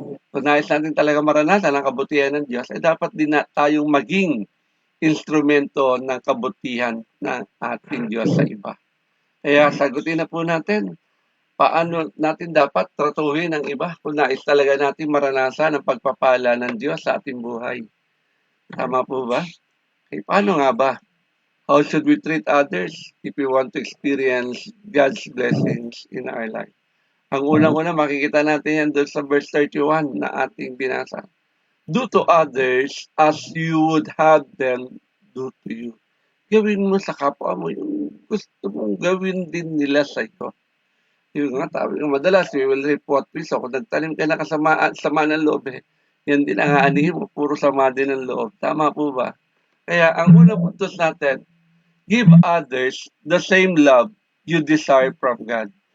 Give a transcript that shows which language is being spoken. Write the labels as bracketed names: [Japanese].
[Filipino] Kung nais natin talaga maranasan ang kabutihan ng Diyos, dapat din na tayong maging instrumento ng kabutihan ng ating Diyos sa iba. Kaya sagutin na po natin, paano natin dapat tratuhin ang iba kung nais talaga natin maranasan ang pagpapala ng Diyos sa ating buhay. Tama po ba? Okay, paano nga ba? [English] How should we treat others if we want to experience God's blessings in our life? [Filipino] Ang unang-una, makikita natin yan doon sa verse 31 na ating binasa. [English] Do to others as you would have them do to you. [Filipino] Gawin mo sa kapwa mo yung gusto mong gawin din nila sa iyo. Yung nga, sabi ko, madalas, [English] we will reap what we sow. [Filipino] Kung nagtanim ka na sama ng loob, yan din ang aanihin mo, puro sama din ng loob. Tama po ba? Kaya ang unang puntos natin, [English] give others the same love you desire from God.